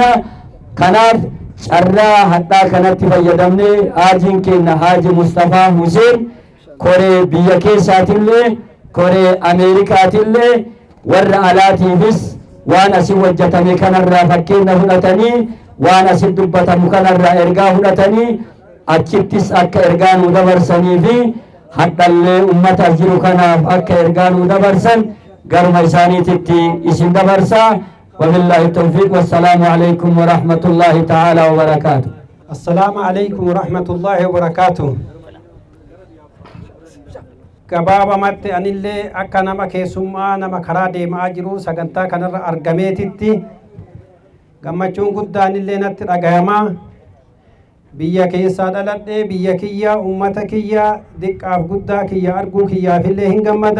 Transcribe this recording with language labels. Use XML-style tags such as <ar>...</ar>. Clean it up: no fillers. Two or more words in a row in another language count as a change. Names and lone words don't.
<om>Kanaaf carraa hadhaa kanatti fayyadamnee haajiin keenya Haaji Mustafaa Huseen koree biyya keessaatillee koree Ameerikaatillee warra alaatiifis waan asin hojjetame kanarraa fakkeenya fudhatanii waan asin dubbatamu kanarraa ergaa fudhatanii achittis akka ergaa nu dabarsanii fi hadhallee ummata jiru kanaaf akka ergaa nu dabarsan garuma isaaniititti isin dabarsaa.</om> <ar>وبالله التوفيق والسلام عليكم ورحمة الله تعالى وبركاته. السلام عليكم ورحمة الله وبركاته.</ar> <om>Gabaaba matti anillee akka nama keessummaa nama karaa deemaa jiru sagantaa kanarra argameetitti gammachuun guddaan illee natti dhagayamaa. Biyya keessaa dhaladhee biyya kiyya ummata kiyya diqqaaf guddaa kiyya arguu kiyyaafillee hin gammada.</om>